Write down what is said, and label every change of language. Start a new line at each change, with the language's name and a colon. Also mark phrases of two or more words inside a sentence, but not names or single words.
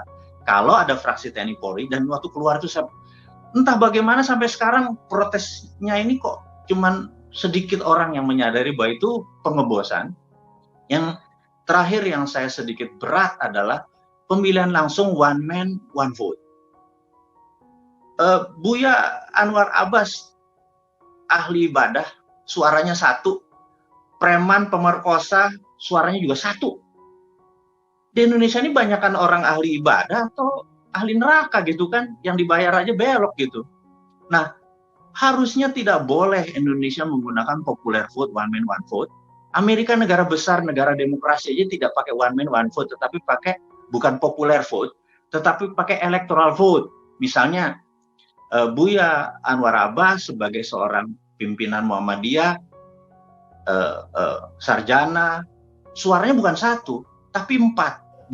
Indonesian: Kalau ada fraksi TNI Polri, dan waktu keluar itu entah bagaimana sampai sekarang protesnya ini kok cuman sedikit orang yang menyadari bahwa itu pengebosan. Yang terakhir yang saya sedikit berat adalah pemilihan langsung
English: one man one vote.
Indonesian: Buya Anwar Abbas, ahli ibadah, suaranya 1. Preman pemerkosa, suaranya juga 1. Di Indonesia ini banyakkan orang ahli ibadah atau ahli neraka gitu kan, yang dibayar aja belok gitu. Nah, harusnya tidak boleh Indonesia menggunakan
English: popular vote, one man one vote.
Indonesian: Amerika negara besar, negara demokrasi aja tidak pakai
English: one man one vote,
Indonesian: tetapi pakai bukan
English: popular vote,
Indonesian: tetapi pakai
English: electoral vote.
Indonesian: Misalnya Buya Anwar Abbas sebagai seorang pimpinan Muhammadiyah, sarjana, suaranya bukan 1, tapi 4.